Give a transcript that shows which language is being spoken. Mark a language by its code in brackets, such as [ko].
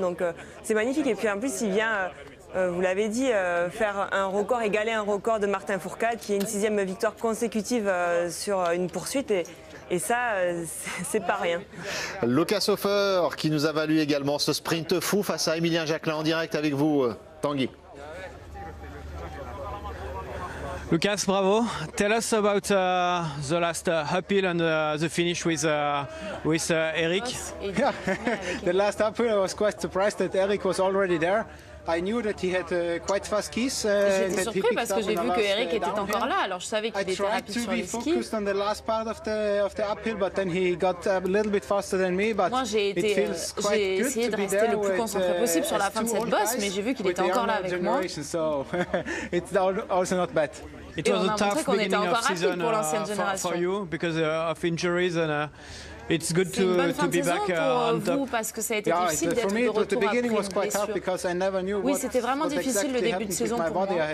[fr] Donc c'est magnifique. Et puis en plus, il vient, vous l'avez dit, faire un record, égaler un record de Martin Fourcade, qui est une 6e victoire consécutive sur une poursuite. Et ça, c'est pas rien. Lucas Hofer qui nous a valu également ce sprint fou face à Emilien Jacquelin en direct avec vous, Tanguy. Lucas, bravo. [en] Tell us about the last uphill and the finish with Eric. Yeah, the last uphill I was quite surprised that Eric was already there. I knew that he had quite fast skis. [fr] J'étais surpris parce que j'ai vu que Eric était encore là, alors je savais qu'il était rapide sur les skis. [en] On the last part of the uphill, but then he got a little bit faster than me. But [fr] moi, j'ai essayé de rester le plus concentré possible sur la fin de cette bosse, mais j'ai vu qu'il était encore là avec moi. [en] So it's also not bad. It was a tough beginning of season for you because of injuries and. It's good to be back on top. [fr] Parce que ça a été difficile d'être de retour après une blessure. Oui, c'était vraiment difficile le début de saison pour moi.